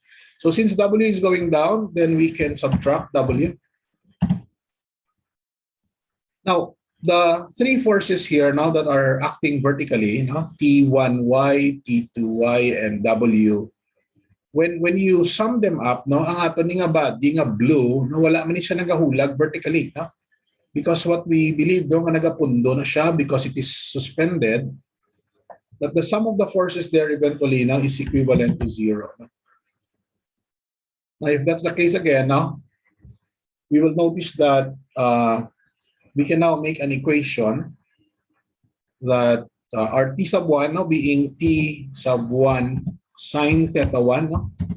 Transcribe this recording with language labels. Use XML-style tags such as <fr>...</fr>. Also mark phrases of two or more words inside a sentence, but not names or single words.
<en>So since W is going down, then we can subtract W. Now, the three forces here now that are acting vertically, no? T1y, T2y, and W, when you sum them up,</en> <ceb>no, ang ato ni nga body nga blue, no, wala man ni siya nagahulag vertically, no?</ceb> <en>Because what we believe do</en> <ceb>nga nagapundo na siya</ceb> <en>because it is suspended, that the sum of the forces there eventually now is equivalent to zero. No? Now, if that's the case again, now we will notice that we can now make an equation that our t sub 1 now being t sub 1 sine theta 1, no?</en>